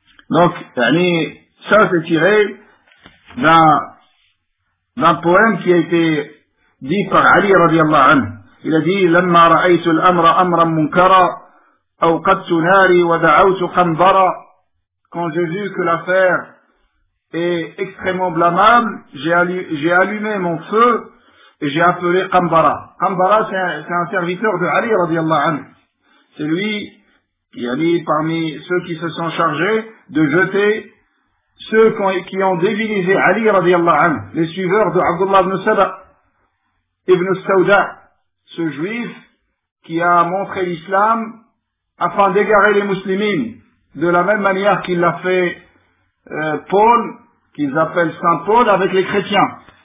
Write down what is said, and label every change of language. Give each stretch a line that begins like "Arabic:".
French: Donc, ça c'est tiré d'un poème qui a été dit par Ali radiallahu anhu.
Arabic: Il a dit, لما رأيت الأمر أمرا منكرا أوقدت ناري ودعوت قنبرا.
French: Quand j'ai vu que l'affaire est extrêmement blâmable, j'ai allumé mon feu et j'ai appelé Qanbara. Qanbara, c'est un serviteur de Ali radiallahu anhu. C'est lui, parmi ceux qui se sont chargés de jeter ceux qui ont divinisé Ali radiallahu anhu, les suiveurs de Abdullah ibn Saba, ibn Sauda, ce juif qui a montré l'islam afin d'égarer les musulmans, de la même manière qu'il l'a fait Paul, qu'ils appellent Saint Paul, avec les chrétiens.